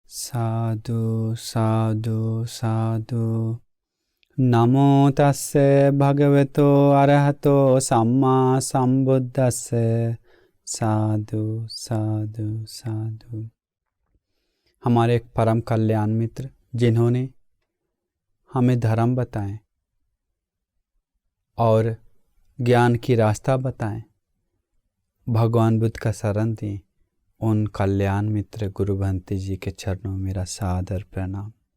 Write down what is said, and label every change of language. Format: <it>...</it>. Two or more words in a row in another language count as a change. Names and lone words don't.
<pi>साधु साधु साधु। नमो तस्से भगवतो अरहतो सम्मा संबुद्धस्से। साधु साधु साधु।</pi> <hi>हमारे एक परम कल्याण मित्र जिन्होंने हमें धर्म बताएं और ज्ञान की रास्ता बताएं, भगवान बुद्ध का शरण दें, उन कल्याण मित्र गुरु भंते जी के चरणों में मेरा सादर प्रणाम।</hi>